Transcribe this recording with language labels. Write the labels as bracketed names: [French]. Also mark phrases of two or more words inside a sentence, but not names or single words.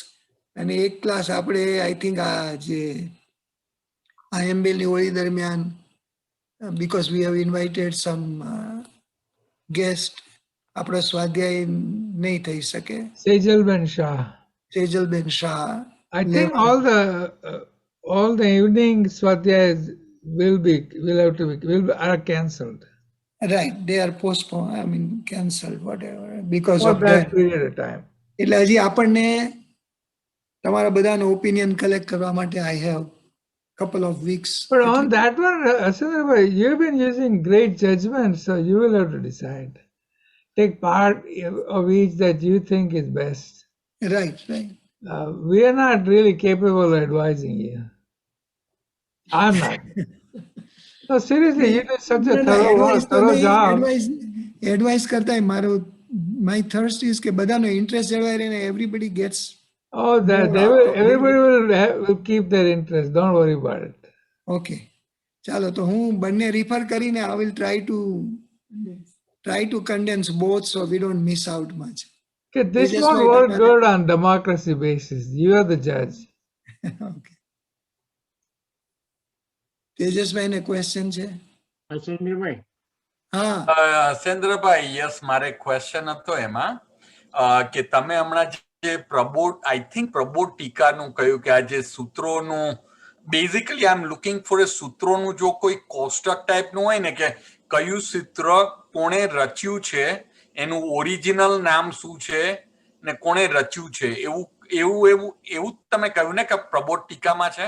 [Gujarati] અને એક ક્લાસ આપણે [English] I think [Gujarati] આ જે આઈએમબીની હોળી દરમિયાન, [English] because we have invited some guest, [Gujarati] આપણો સ્વાધ્યાય નહીં થઈ શકે. Sejalben Shah. સેજલબેન શાહ, [English] I think all the evening swadhyayas are cancelled right, they are postponed, I mean cancelled, whatever, because for of that that. period of time. [Gujarati] એટલે હજી આપણને તમારા બધાનો ઓપિનિયન કલેક્ટ કરવા માટે [English] I have couple of weeks. But on that one, Asundar, you've been using great judgment, so you will have to decide. Take part of each that you think is best. Right, right. We are not really capable of advising you. I'm not. No, seriously, you did such a thorough job. [Gujarati] એડવાઇસ કરતા મારો [English] my thirst is [Gujarati] કે બધાનો ઇન્ટરેસ્ટ જળવાઈ રહે ને [English] everybody gets. Oh, everybody will keep their interest. Don't worry about it. Okay. [Gujarati] ચાલો તો હું બંને રિફર કરીને [English] I will try to condense both so we don't miss out much. Okay, this won't work good on democracy basis. You are the judge. [Gujarati] Okay. તેજસભાઈને ક્વેશ્ચન છે? સુંદરભાઈ, હા સેન્દ્રભાઈ, યસ, મારે ક્વેશ્ચન હતો એમાં કે તમે હમણાં જે પ્રબોધ, [English] I think [Gujarati] પ્રબોધ ટીકાનું કહ્યું કે આ જે સૂત્રોનું, [English] basically I am looking for [Gujarati] એ સૂત્રોનું જો કોઈ કોષ્ટક ટાઈપનું હોય ને કે કયું સૂત્ર કોણે રચ્યું છે, એનું ઓરિજિનલ નામ શું છે ને કોણે રચ્યું છે, એવું તમે કહ્યું ને કે પ્રબોધ ટીકામાં છે?